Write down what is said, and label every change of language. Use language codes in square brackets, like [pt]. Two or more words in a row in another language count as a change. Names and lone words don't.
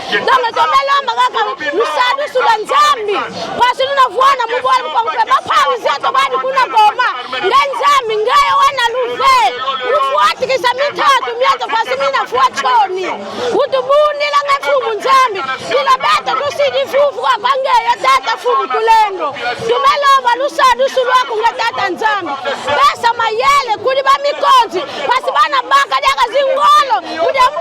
[kg] donc tomelomba kaka lusadu sula nzambi kwasi lunavona mubwala mukongwe baphawize to bani kuna goma ngenzambi ngaye wana luve ufuatikisa mithathu miyenza kwasi mina fuatshoni utubunila ngefumu nzambi ila beta tusidi fufu kwa bangeya tata fumu tulendo tumelomba lusadu sulwako ngatata nzambi besa mayele kuli bamikonzi kwasi bana baka deka zingolo kuli mdu